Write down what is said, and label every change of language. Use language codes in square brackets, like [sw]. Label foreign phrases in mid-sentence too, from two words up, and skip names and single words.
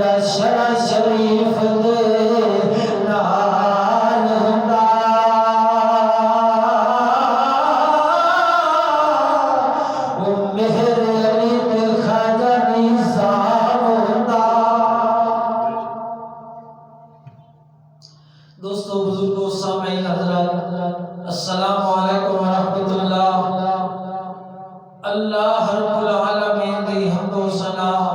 [pa] شرع شریف دے نال ہوندا او مہر علی تے خواجہ نظام ہوندا دوستو بزرگوں سامعین حضرات [ar] السلام علیکم ورحمۃ اللہ اللہ رب العالمین [pa] دی حمد و ثنا